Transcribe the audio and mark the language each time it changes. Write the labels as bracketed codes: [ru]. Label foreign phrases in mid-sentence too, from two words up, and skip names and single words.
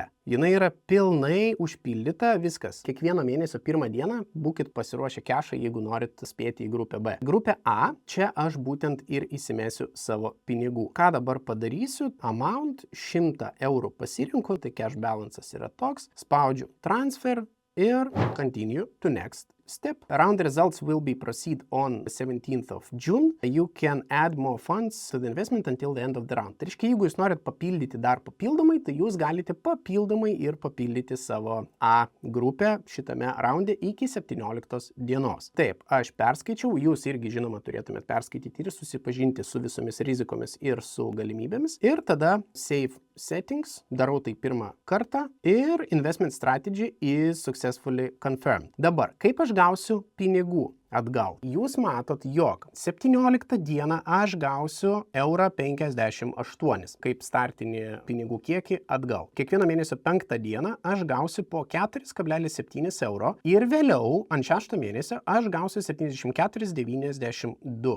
[lt] Jinai yra pilnai užpildyta, viskas. Kiekvieno mėnesio pirmą dieną būkit pasiruošę kešą, jeigu norit spėti į grupę B. Grupė A, čia aš būtent ir įsimesiu savo pinigų. Ką dabar padarysiu? Amount 100 eurų pasirinku, tai [en] cash balance'as [lt] yra toks. Spaudžiu transfer ir [en] continue to next step. Round results will be proceed on 17th of June. You can add more funds to the investment until the end of the round. [lt] Tai reiškia, jeigu jūs norit papildyti dar papildomai, tai jūs galite papildomai ir papildyti savo A grupę šitame raunde iki 17 dienos. Taip, aš perskaičiau, jūs irgi žinoma turėtumėt perskaityti ir susipažinti su visomis rizikomis ir su galimybėmis. Ir tada [en] save settings, [lt] darau tai pirmą kartą ir [en] investment strategy is successfully confirmed. [lt] Dabar, kaip aš gausiu pinigų atgal? Jūs matot, jog 17 dieną aš gausiu 1,58 € kaip startinį pinigų kiekį atgal. Kiekvieno mėnesio 5 dieną aš gausiu po 4,7 € ir vėliau ant 6 mėnesio aš gausiu 74,92.